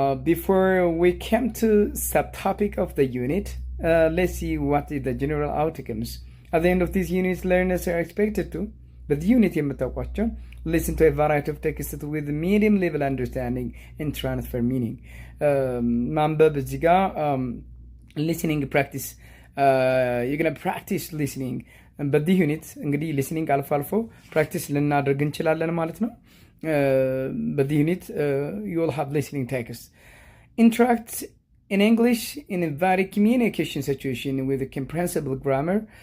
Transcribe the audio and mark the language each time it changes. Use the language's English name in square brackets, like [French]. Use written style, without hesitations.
[English] Before we come to subtopic of the unit, let's see what is the general outcomes. At the end of this unit, learners are expected to, but the unit የምታውቋቸው listen to a variety of texts with medium level understanding and transfer meaning. [Amharic] ማንበብ እዚህ ጋር listening practice. [English] You're gonna practice listening. [Amharic] በዚህ ዩኒት እንግዲህ listening አልፎ አልፎ ፕራክቲስ ልናደርግ እንችላለን ማለት ነው። በዚህ ዩኒት [English] you will have listening text. Interact in English in a varied communication situation with a comprehensible grammar.